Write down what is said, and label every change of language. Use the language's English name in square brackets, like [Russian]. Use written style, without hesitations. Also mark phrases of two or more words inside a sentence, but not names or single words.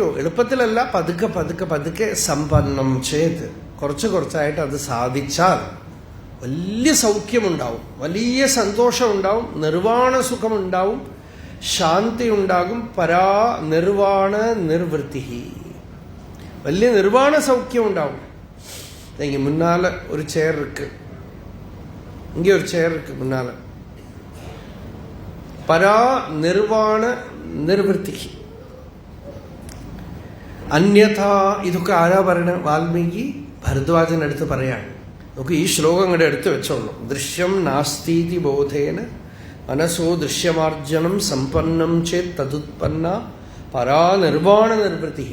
[Malayalam] എളുപ്പത്തിലല്ല, പതുക്കെ പതുക്കെ പതുക്കെ സമ്പന്നം ചെയ്ത് കുറച്ച് കുറച്ചായിട്ട് അത് സാധിച്ചാൽ വലിയ സൗഖ്യമുണ്ടാവും, വലിയ സന്തോഷമുണ്ടാവും, നിർവാണ സുഖമുണ്ടാവും, ശാന്തി ഉണ്ടാകും. [Sanskrit] പരാ നിർവാണ നിർവൃത്തി, [Malayalam] വലിയ നിർവാണ സൗഖ്യം ഉണ്ടാവും. [Tamil] இங்கே முன்னால ஒரு சேர் இருக்கு, இங்கே ஒரு சேர் இருக்கு முன்னால. [Sanskrit] പരാ നിർവാണ നിർവൃത്തി. [Malayalam] അന്യഥ, ഇതൊക്കെ ആരാ പറയണ? വാൽമീകി ഭരദ്വാജന്റെ അടുത്ത് പറയാണ്. നമുക്ക് ഈ ശ്ലോകങ്ങളുടെ അടുത്ത് വെച്ചോളൂ. [Sanskrit] ദൃശ്യം നാസ്തീതി ബോധേന മനസ്സോ ദൃശ്യമാർജനം സമ്പന്നം ചേത് തതുത്പന്ന പരാ നിർവാണ നിർവൃത്തി.